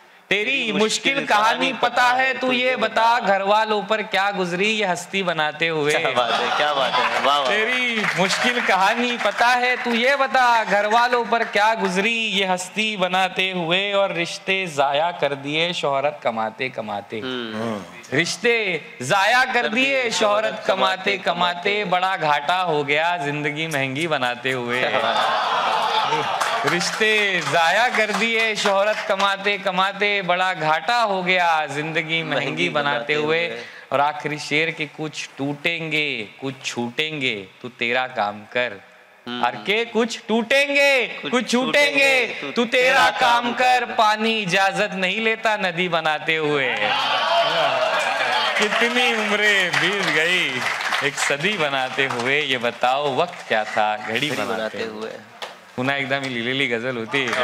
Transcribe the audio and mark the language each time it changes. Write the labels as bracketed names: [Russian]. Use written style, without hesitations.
[Hindi] तेरी मुश्किल कहानी पता है तू ये बता. घर वालों पर क्या गुजरी ये हस्ती बनाते हुए. क्या बात है. क्या बात है. वाह वाह. तेरी मुश्किल कहानी पता है तू ये बता. घर वालों पर क्या गुजरी ये हस्ती बनाते हुए. और रिश्ते जाया कर दिए शोहरत कमाते कमाते. रिश्ते जाया कर दिए शोहरत कमाते कमाते. बड़ा घाटा हो गया जिंदगी महंगी बनाते हुए. रिश्ते जाया कर दिए शोहरत कमाते कमाते. बड़ा घाटा हो गया जिंदगी महंगी बनाते हुए. और आखिरी शेर के कुछ टूटेंगे कुछ छूटेंगे तू तेरा काम कर. हर के कुछ टूटेंगे कुछ छूटेंगे तू तेरा काम कर. पानी इजाजत नहीं लेता नदी बनाते हुए. कितनी उम्रें बीत गई एक सदी बनाते हुए. ये बताओ वक्त क्या था घड़ी बनाते हुए. [Marathi] पुन्हा एकदा मी लिहिलेली गझल होती.